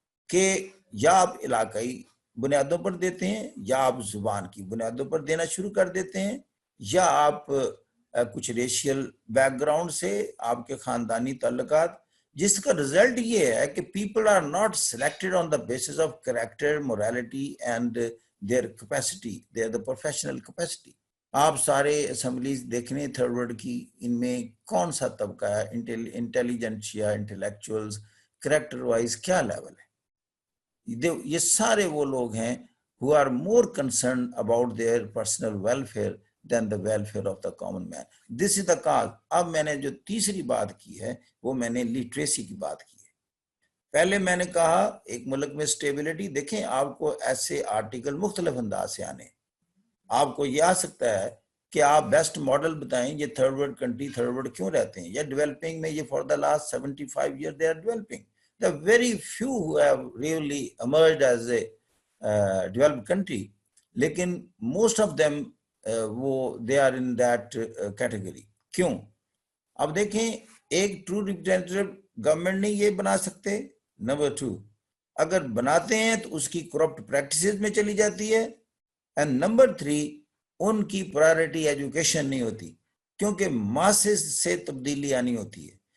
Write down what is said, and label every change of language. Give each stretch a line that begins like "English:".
Urdu: کہ یا آپ علاقائی بنیادوں پر دیتے ہیں یا آپ زبان کی بنیادوں پر دینا شروع کر دیتے ہیں, یا آپ کچھ ریشیل بیک گراؤنڈ سے آپ کے خاندانی تعلقات, جس کا رزلٹ یہ ہے کہ
English: People are not selected on the basis of character, morality and their capacity, their the professional capacity.
Urdu: آپ سارے اسمبلیز دیکھنے تھرڈ ورلڈ کی, ان میں کون سا طبقہ ہے انٹیلیجنٹ یا انٹلیکچوئلز, کریکٹر وائز کیا لیول ہے. یہ سارے وہ لوگ ہیں
English: who are more concerned about their personal welfare than the welfare of the common man. This is the cause.
Urdu: اب میں نے جو تیسری بات کی ہے وہ میں نے لٹریسی کی بات کی ہے. پہلے میں نے کہا ایک ملک میں سٹیبلٹی, دیکھیں آپ کو ایسے آرٹیکل مختلف انداز سے آنے, آپ کو یہ آ سکتا ہے کہ آپ بیسٹ ماڈل بتائیں یہ third world country third world کیوں رہتے ہیں, یا ڈیولپنگ میں یہ
English: For the last 75 years they are developing. The very few who have really emerged as a developed country, لیکن most of them they are in that category.
Urdu: کیوں؟ اب دیکھیں ایک ٹرو ریپرزینٹیو گورنمنٹ نہیں یہ بنا سکتے. نمبر 2, اگر بناتے ہیں تو اس کی کرپٹ پریکٹسز میں چلی جاتی ہے. اینڈ نمبر 3, ان کی پرائرٹی ایجوکیشن نہیں ہوتی, کیونکہ ماسز سے تبدیلی آنی ہوتی ہے.